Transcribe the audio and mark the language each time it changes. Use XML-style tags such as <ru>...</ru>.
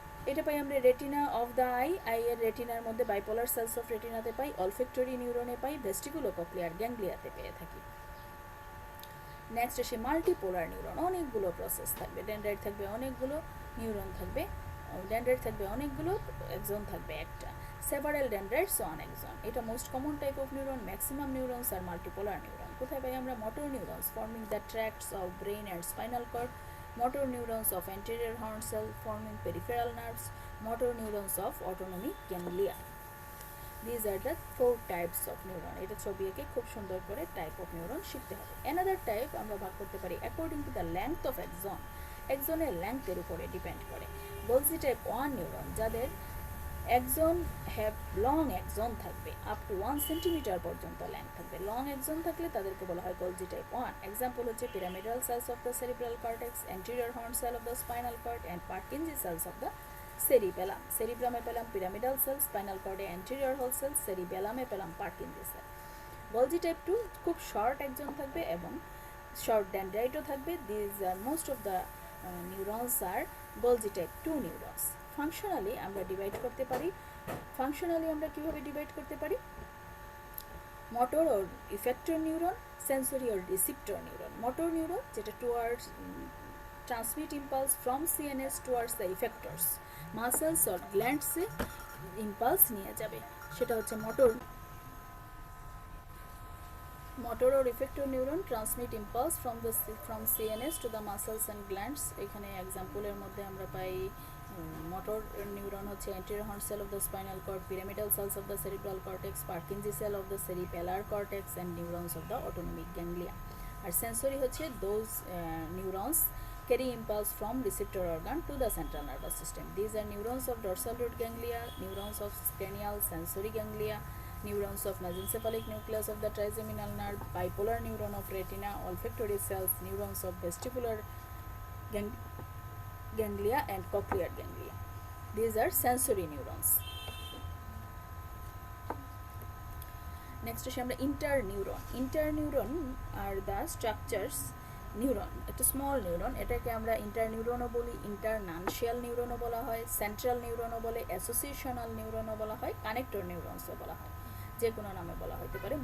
<bn>এটা পাই আমরা retina of the I এর রেটিনার মধ্যে bipolar sales of রেটিনাতে pi, olfactory নিউরনে পাই, ভেস্টিকুলোকক্লিয়ার গ্যাংলিয়াতে পেয়ে থাকি। নেক্সট আসে মাল্টিপোলার নিউরন। অনেকগুলো প্রসেস থাকবে, ডেনড্রাইট থাকবে অনেকগুলো, নিউরন থাকবে, ডেনড্রাইট থাকবে অনেকগুলো, এক্সন থাকবে একটা।</bn> <en>Several dendrites one axon, এটা most common type of neuron. Maximum neurons are multipolar neuron.</en> <bn>কোথায় পাই আমরা?</bn> <en>Motor neurons forming the tracts of brain and spinal cord, motor neurons of anterior horn cell forming peripheral nerves, motor neurons of autonomic ganglia. These are the 4 types of neuron.</en> <bn>এটা ছবি এঁকে খুব সুন্দর করে type of neuron শিখতে হবে। another type আমরা ভাগ করতে পারি according to the length of exon. এক্সনের লেংথের উপরে ডিপেন্ড করে। বলছি টাইপ 1 নিউরন যাদের এক্সন হ্যাভ লং এক্সন থাকবে, আপ টু 1 সেন্টিমিটার পর্যন্ত লেন্থ থাকবে। লং এক্সন থাকলে তাদেরকে বলা হয় গোলজি টাইপ 1। এক্সাম্পল হচ্ছে pyramidal sales of the cerebral cortex, anterior horn sell of the spinal cord and Purkinje sales of the cerebellum. সেরিব্রামে পেলাম pyramidal sell, spinal কর্ডে anterior horn sell, সেরিবেলামে পেলাম Purkinje sell. Golgi type 2 খুব short exon থাকবে এবং short ডেনড্রাইটও থাকবে।</bn> <en>This are most of the neurons are Golgi type 2 neurons.</en> <bn>Functionally আমরা divide করতে পারি। Functionally আমরা কিভাবে ডিভাইড করতে পারি? Motor or effector neuron, sensory or receptor neuron. Motor neuron যেটা towards transmit impulse from CNS towards the ইফেক্টরস, muscles or গ্ল্যান্ডসে impulse নিয়ে যাবে, সেটা হচ্ছে motor.</bn> <en>motor or effector neuron transmit impulse from CNS to the muscles and glands.</en> <bn>এখানে এক্সাম্পলের মধ্যে আমরা পাই</bn> <en>motor neuron হচ্ছে anterior horn cell of the spinal cord, pyramidal cells of the cerebral cortex, Purkinje cell of the cerebellar cortex and neurons of the autonomic ganglia. আর sensory হচ্ছে those neurons carry impulse from receptor organ to the central nervous system. These are neurons of dorsal root ganglia, neurons of cranial sensory ganglia, neurons of mesencephalic nucleus of the trigeminal nerve, bipolar neuron of retina, olfactory cells, neurons of vestibular ganglia and cochlear ganglia. These are sensory neurons.</en> <bn>Next আসি আমরা ইন্টারনিউরন।</bn> <en>interneuron are the structures neuron,</en> <bn>একটা small neuron, এটাকে আমরা ইন্টারনিউরনও বলি, ইন্টারনানশিয়াল নিউরনও বলা হয়, central নিউরনও বলে, অ্যাসোসিয়েশনাল নিউরনও বলা হয়, কানেক্টর নিউরনসও বলা হয়, যে কোনো নামে বলা হতে পারে।</bn>